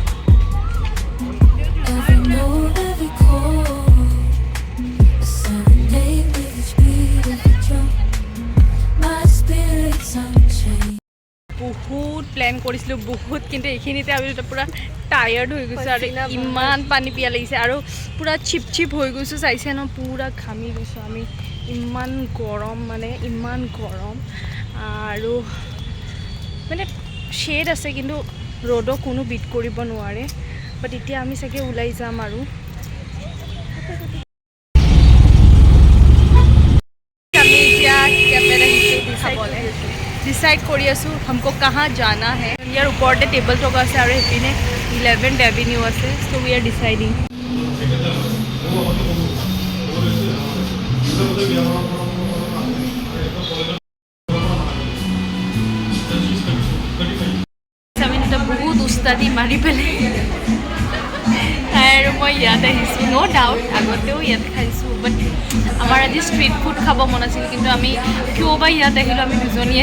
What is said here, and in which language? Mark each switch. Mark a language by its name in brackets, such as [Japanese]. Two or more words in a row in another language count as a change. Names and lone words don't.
[English] Every note, every chord, a serenade with each beat of the drum. My spirit's unchained. [Assamese] বহুত প্লেন কৰিছিলোঁ বহুত কিন্তু এইখিনিতে আমি পূৰা টায়াৰ্ড হৈ গৈছোঁ আৰু ইমান পানী পিয়া লাগিছে আৰু পূৰা চিপ হৈ গৈছোঁ চাইছে ন পূৰা ঘামি গৈছোঁ আমি ইমান গৰম মানে ইমান গৰম আৰু মানে শ্বেড আছে কিন্তু ৰ'দক কোনো বিট কৰিব নোৱাৰে বাট এতিয়া আমি চাগে ওলাই যাম আৰু আমি এতিয়া কেমেৰা দেখাবলৈ ডিচাইড কৰি আছোঁ [Hindi] हमको कहाँ जाना है [Assamese] ইয়াৰ ওপৰতে টেবল থকা আছে আৰু সেইপিনে 11th এভিনিউ আছে [English] So we are deciding [Assamese] আমি দুটা বহুত উস্তাদি মাৰি পেলাই তাই আৰু মই ইয়াত আহিছোঁ [English] No doubt [Assamese] আগতেও ইয়াত খাইছোঁ বাট আমাৰ আজি [English] street food [Assamese] খাব মন আছিল কিন্তু আমি কিয় বা ইয়াত আহিলোঁ আমি দুজনীয়ে